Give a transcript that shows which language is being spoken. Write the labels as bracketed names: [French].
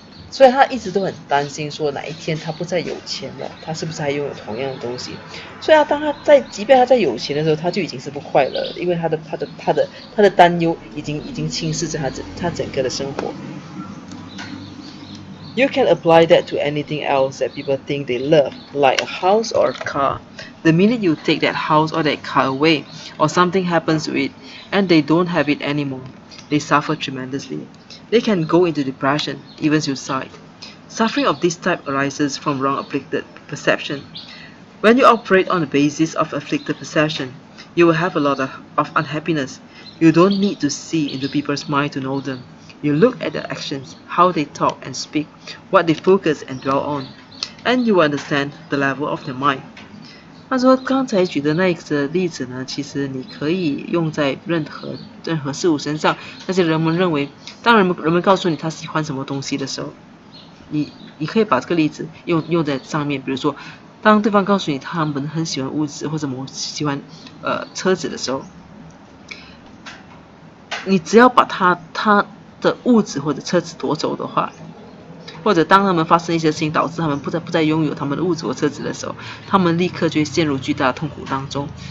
[Chinese] 所以他一直都很担心说哪一天他不再有钱了，他是不是还拥有同样的东西。所以即便他在有钱的时候，他就已经是不快乐了，因为他的担忧已经侵蚀着他整个的生活。 [English] You can apply that to anything else that people think they love, like a house or a car. The minute you take that house or that car away, or something happens to it, and they don't have it anymore, they suffer tremendously. They can go into depression, even suicide. Suffering of this type arises from wrong afflicted perception. When you operate on the basis of afflicted perception, you will have a lot of unhappiness. You don't need to see into people's mind to know them. You look at their actions, how they talk and speak, what they focus and dwell on, and you will understand the level of their mind. [Chinese] 他说刚才举的那个例子呢，其实你可以用在任何事物身上。但是人们认为，当人们告诉你他喜欢什么东西的时候，你可以把这个例子用在上面。比如说，当对方告诉你他们很喜欢物质或者喜欢车子的时候，你只要把他的物质或者车子夺走的话，或者当他们发生一些事情导致他们不再拥有他们的物质或车子的时候，他们立刻就会陷入巨大的痛苦当中。